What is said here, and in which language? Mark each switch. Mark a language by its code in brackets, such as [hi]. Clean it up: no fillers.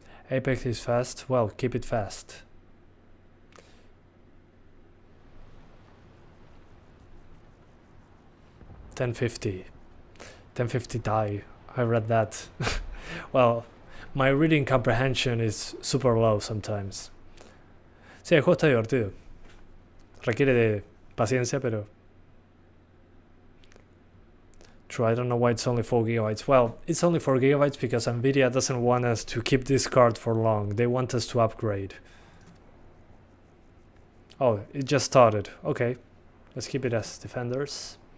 [en] Apex is fast. Well, keep it fast. $1050 Ti. I read that. Well, my reading comprehension is super low sometimes. [es] Sí, el juego está divertido. Requiere de paciencia, pero... [en] true. I don't know why it's only 4 gigabytes. Well, it's only 4 gigabytes because NVIDIA doesn't want us to keep this card for long. They want us to upgrade. Oh, it just started. Okay, let's keep it as defenders.